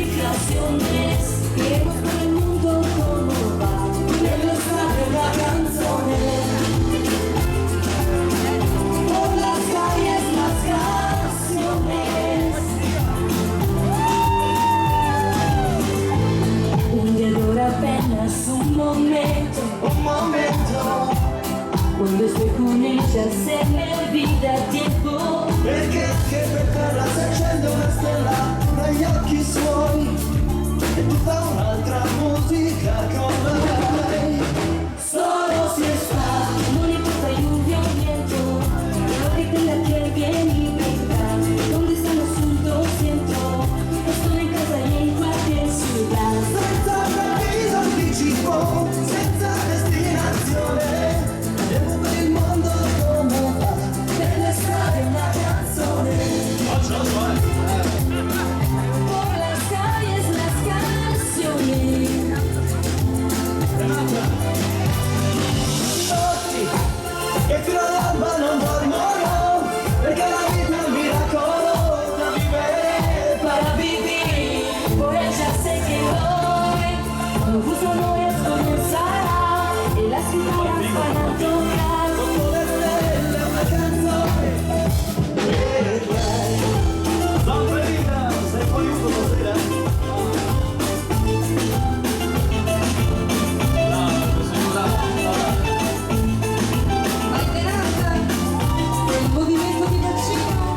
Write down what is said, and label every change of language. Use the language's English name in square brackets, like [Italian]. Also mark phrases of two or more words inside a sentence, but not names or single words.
[Spanish] vacaciones, iremos por el mundo como va, [Italian] nella strada una canzone, [Spanish] por las calles las canciones. Un día dura apenas un momento, cuando estoy con ella se me olvida el tiempo. [Italian] Perché anche per terra si accende una stella dagli occhi suoi e tutta un'altra musica con lei. [Spanish] Solo si está, no le importa lluvia o viento, ahorita en la que viene y venga, donde está el asunto siento, estoy en casa y en cualquier ciudad. [Italian] Senza preavviso anticipo, senza destinazione, andiamo per il mondo come va. Per le strade una canzone, [Spanish] por las calles las canciones. [Italian] Tutti che fino all'alba non dormono, perché la vita è un miracolo da vivere. [Spanish] Para vivir, por ella sé que hoy un gusto nuevo comenzará y las guitarras van a tocar. [Italian] Sotto le stelle una canzone per lei. Zamperina, sei fuori uno stasera? Bravo, sei bravo. Alterata, il movimento di bacino.